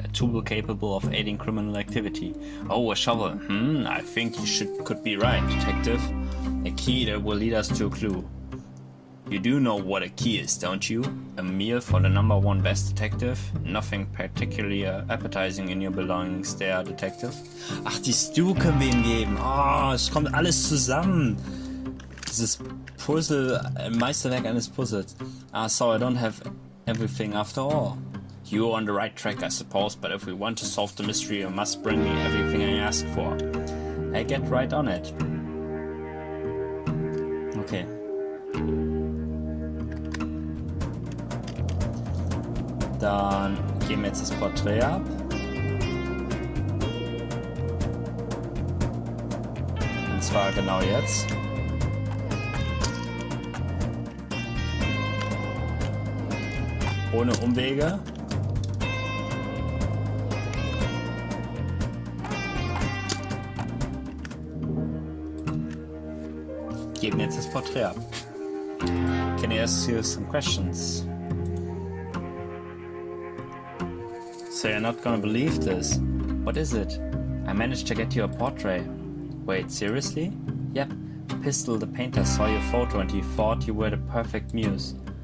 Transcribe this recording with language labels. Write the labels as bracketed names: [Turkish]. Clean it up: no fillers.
[English] A tool capable of aiding criminal activity. Oh, a shovel. I think you could be right, detective. A key that will lead us to a clue. You do know what a key is, don't you? A meal for the #1 best detective? Nothing particularly appetizing in your belongings there, detective. [German] Ach, die Stew können wir ihm geben. Oh, es kommt alles zusammen. Dieses Puzzle, Meisterwerk eines Puzzles. [English] Ah, so I don't have everything after all. You're on the right track, I suppose, but if we want to solve the mystery, you must bring me everything I asked for. I get right on it. Okay. [German] Dann geben wir jetzt das Porträt ab. Und zwar genau jetzt. Ohne Umwege. Geben jetzt das Porträt ab. [English] Can I ask you some questions? So you're not gonna believe this. What is it? I managed to get you a portrait. Wait, seriously? Yep. Pistol the painter saw your photo and he thought you were the perfect muse.